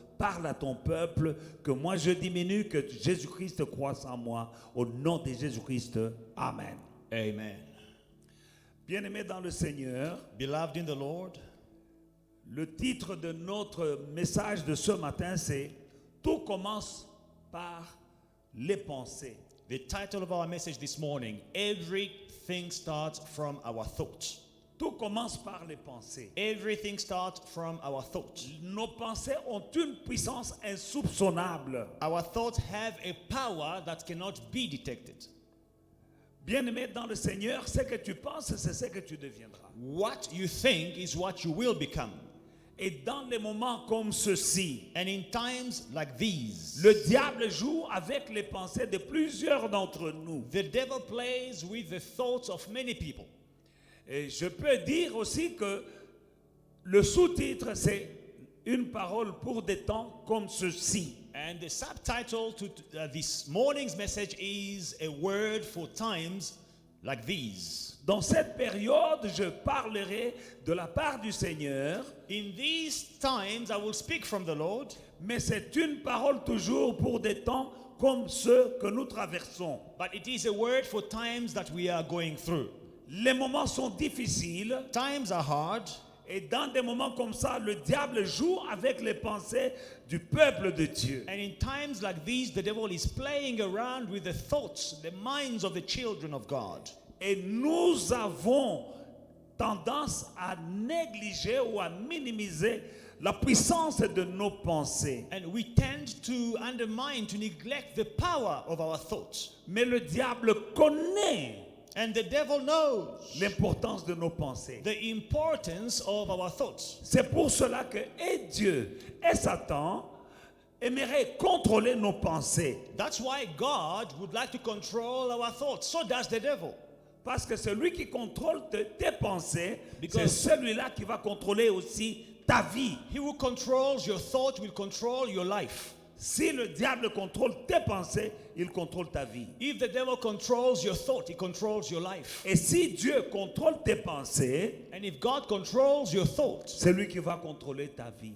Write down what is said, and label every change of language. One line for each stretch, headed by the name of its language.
French: Parle à ton peuple, que moi je diminue, que Jésus-Christ croisse en moi. Au nom de Jésus-Christ, Amen. Amen. Bien-aimés dans le Seigneur,
English: Beloved in the Lord,
French: le titre de notre message de ce matin, c'est « Tout commence par les pensées ».
English: the title of our message this morning, everything starts from our thoughts.
French: Tout commence par les pensées.
English: Everything starts from our thoughts.
French: Nos pensées ont une puissance insoupçonnable.
English: Our thoughts have a power that cannot be detected.
French: Bien-aimé dans le Seigneur, ce que tu penses, c'est ce que tu deviendras.
English: What you think is what you will become.
French: Et dans les moments comme ceux-ci,
English: And in times like these,
French: le diable joue avec les pensées de plusieurs d'entre nous.
English: the devil plays with the thoughts of many people.
French: Et je peux dire aussi que le sous-titre, c'est une parole pour des temps comme ceux-ci.
English: And the subtitle to this morning's message is a word for times like these.
French: Dans cette période, je parlerai de la part du Seigneur,
English: In these times, I will speak from the Lord,
French: mais c'est une parole toujours pour des temps comme ceux que nous traversons.
English: but it is a word for times that we are going through.
French: Les moments sont difficiles
English: Times are hard,
French: Et dans des moments comme ça, le diable joue avec les pensées du peuple de Dieu.
English: And in times like these, the devil is playing around with the thoughts, the minds of the children of God.
French: Et nous avons tendance à négliger ou à minimiser la puissance de nos pensées.
English: And we tend to undermine, to neglect the power of our thoughts.
French: Mais le diable connaît
English: And the devil knows
French: l'importance de nos pensées.
English: the importance of our thoughts.
French: C'est pour cela que et Dieu et Satan aimeraient contrôler nos pensées.
English: That's why God would like to control our thoughts. So does the devil.
French: Parce que celui qui contrôle tes pensées, c'est
English: Because-
French: celui-là qui va contrôler aussi ta vie.
English: He who controls your thought will control your life.
French: Si le diable contrôle tes pensées, il contrôle ta vie.
English: If the devil controls your thought, he controls your life.
French: Et si Dieu contrôle tes pensées,
English: And if God controls your thought,
French: c'est lui qui va contrôler ta vie.